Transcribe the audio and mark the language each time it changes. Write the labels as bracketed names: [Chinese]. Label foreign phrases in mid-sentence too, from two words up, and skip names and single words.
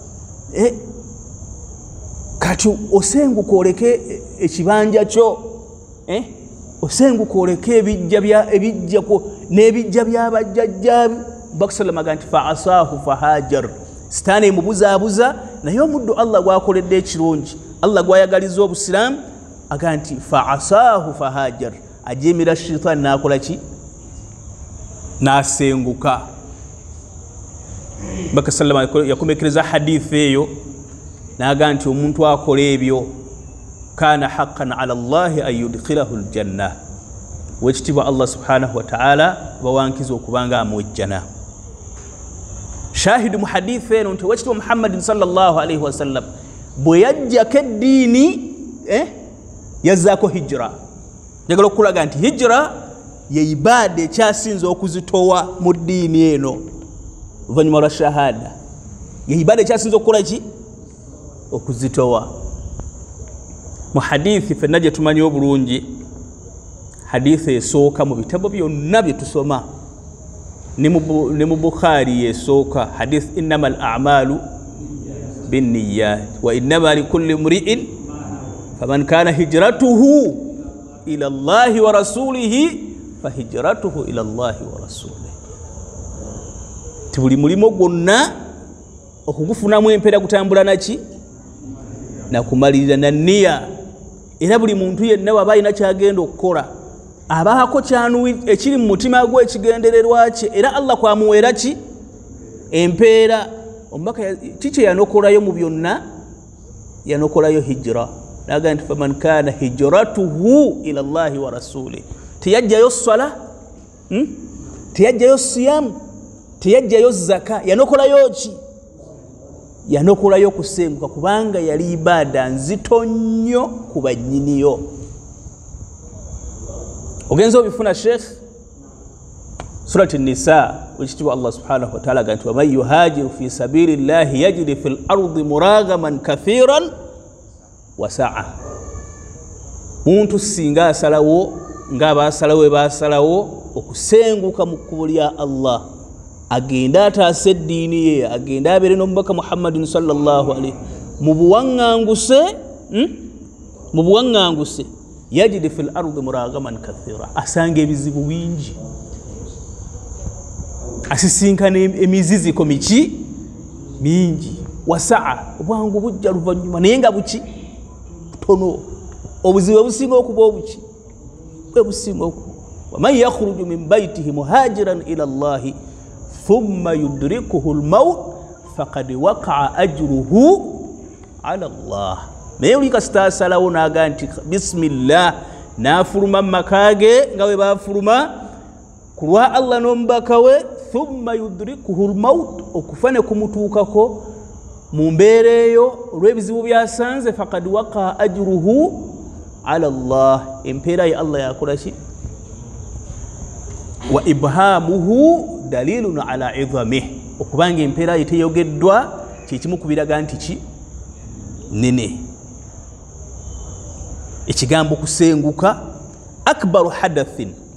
[Ganda] kati osenguka oleke ekibanja kyo osenguka oleke n'ebijja byabajjajjaabi bakusalama ga nti [Arabic] فعصاه فهاجر [Ganda] sitaani emubuzaabuza naye omuddu Allah gwakoledde ekirungi Allah gwayagaliza obusiraamu aga nti [Arabic] فعصاه فهاجر [Ganda] ajeemera shitaani n'akola ki n'asenguka bakasalama yakomekereza hadithi eyo n'aga nti omuntu akola ebyo [Arabic] كان حقا على الله أن يدخله الجنة [Ganda] wekitiibwa [Arabic] الله سبحانه وتعالى [Ganda] bawankiza okubanga amwejjana shahidu mu hadithi eno nti wekitiibwa [Arabic] محمد صلى الله عليه وسلم [Ganda] bwe yajjako eddiini yazzaako hijira njagala okulaga nti hijira ye ibaada ekyasinza okuzitowa mu ddiini eno oluvannyuma lwa shahada ye ibaada ekyasinza okukola ki okuzitowa mu hadithi fenna gye tumanyi obulungi hadithi esooka mu bitabo byonna bye tusoma ne mu Bukhari yesooka [Arabic] حديث إنما الأعمال بالنيات وإنما لكل امرئ فمن كان هجرته إلى الله ورسوله فهجرته إلى الله ورسوله [Ganda] tibuli mulimo gwonna okugufunamu empeera gutambula naki nakumalirira na nniya era buli muntu yenna waba alina kyagenda okukola abaako ekiri mu mutima gwe ekigendererwa kye era Allah kwamuweera ki empeera omubaka kiki yanokolayo mu byonna yanokolayo hijira naga nti [Arabic] فمن كان هجرته إلى الله ورسوله [Ganda] teyajjayo ssala teyajjayo siyamu teyajjayo zaka yanokolayo ki yanokolayo kusenguka kubanga yali ibaada nzito nnyo ku bannyiniyo ogenza obifuna sheikh surati nisa wekitiibwa [Arabic] الله سبحانه وتعالى [Ganda] ganti [Arabic] ومن يهاجر في سبيل الله يجر في الأرض مراغما كثيرا وسعة [Ganda] muntu singa asalawo ng'abaasalawo basalawo okusenguka mu kkubo lya Allah agenda ataasa eddiini ye agenda abeere n'omubaka [Arabic] محمد صلى الله عليه [Ganda] mu buwaŋŋanguse [Arabic] يجد في الأرض مراغما كثيرا [Ganda] asanga ebizibu bingi asisinkana emiziziko miki mingi wasaa obwangu bujja luvannyuma naye nga buki butono obuzibu obusinga okuba obuki bwe businga okuba [Arabic] ومن يخرج من بيته مهاجرا إلى الله ثم يدركه الموت فقد وقع أجره على الله naye [Ganda] oli kasita asalawo n'aga nti bisimillah n'afuluma mu maka ge nga bwe baafuluma ku lwa Allah n'omubaka we [Arabic] ثم يدركه الموت [Ganda] okufa ne kumutuukako mu mbeera eyo olw'ebizibu byasanze [Arabic] فقد وقع أجره على الله [Ganda] empeera ye Allah yakola ki [Arabic] وإبهامه دليل على عظمه [Ganda] okubanga empeera ye teyogeddwa kyekimu kubiraga nti ki nene ekigambo kusenguka [Arabic] أكبر حدث